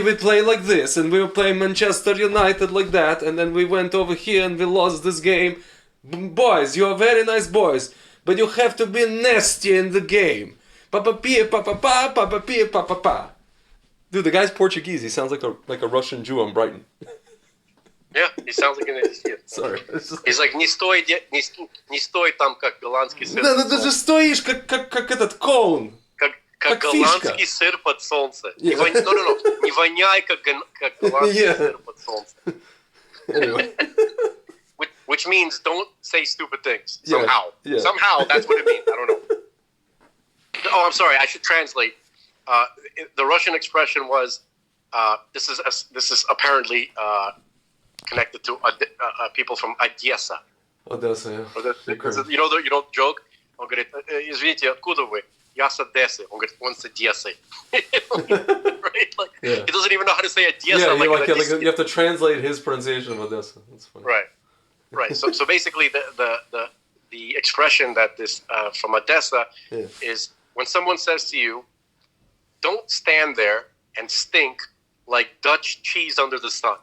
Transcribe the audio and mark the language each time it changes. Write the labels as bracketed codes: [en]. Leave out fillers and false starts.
[en] We play like this, and we were playing Manchester United like that, and then we went over here and we lost this game. Boys, you are very nice boys, but you have to be nasty in the game. Papa pia papa pa, papa pia papa pa. Dude, the guy's Portuguese. He sounds like a Russian Jew on Brighton. Yeah, he sounds like an idiot. Sorry. He's like, [ru] не стой там, как голландский сыр. Да, ты же стоишь, как этот клоун. Как голландский сыр под солнце. Не воняй, как голландский сыр под солнце. [en] Anyway. Which means don't say stupid things. Somehow. Yeah. Somehow, that's what it means. I don't know. Oh, I'm sorry. I should translate. The Russian expression was, this is apparently connected to people from Odessa. Odessa, yeah. You know the joke? [ru] Он говорит, извините, откуда вы? Я с Одессы. Он говорит, он с Одессы. [en] Right? Like, yeah. He doesn't even know how to say Odessa. Yeah, you have to translate his pronunciation of Odessa. That's funny. Right. So basically, the expression that this from Odessa is when someone says to you, "Don't stand there and stink like Dutch cheese under the sun."